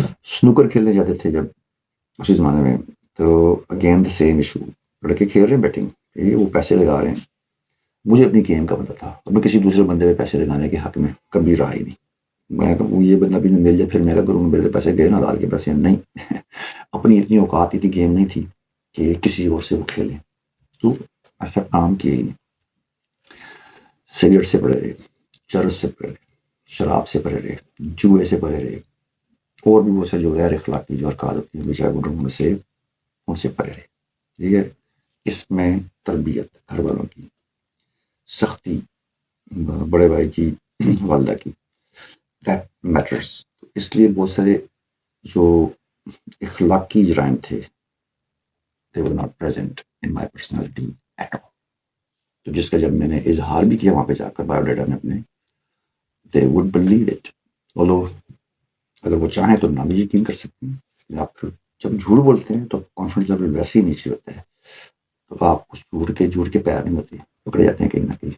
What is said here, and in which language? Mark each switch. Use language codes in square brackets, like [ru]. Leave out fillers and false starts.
[ur] Snooker کھیلنے جاتے تھے جب اسی زمانے میں، تو [en] Again the same issue. [ur] لڑکے کھیل رہے ہیں بیٹنگ، وہ پیسے لگا رہے ہیں. مجھے اپنی گیم کا پتا تھا، اب میں کسی دوسرے بندے پہ پیسے لگانے کے حق میں کبھی رہا ہی نہیں. میں کہوں یہ بندہ بھی مل جائے پھر میں کیا کروں، میرے پیسے گئے نا، لال کے پیسے نہیں. اپنی اتنی اوقات اتنی گیم نہیں تھی کہ کسی اور سے وہ کھیلیں. تو ایسا کام کیا ہی نہیں. سگریٹ سے پڑے رہے، چرس سے پڑے رہے، شراب سے پڑے رہے، جوئے سے پڑے رہے، اور بھی وہ سے جو غیر اخلاقی جو حرکات ہوتی ہیں بیچارے گڈروں سے، ان سے پڑے رہے. ٹھیک ہے، اس میں تربیت گھر والوں کی، سختی بڑے بھائی کی، والدہ کی، [en] That matters. [ur] اس لیے بہت سارے جو اخلاقی جرائم تھے [en] they were not present in my personality at all. [ur] تو جس کا جب میں نے اظہار بھی کیا وہاں پہ جا کر بایو ڈیٹا میں اپنے، [en] they would believe it. [ur] although اگر وہ چاہیں تو نہ بھی یقین کر سکتے ہیں. آپ جب جھوٹ بولتے ہیں تو کانفیڈنس لیول ویسے ہی نیچے ہوتا ہے، تو آپ اس جھوٹ کے پیر نہیں ہوتے، پکڑے جاتے ہیں کہیں نہ کہیں.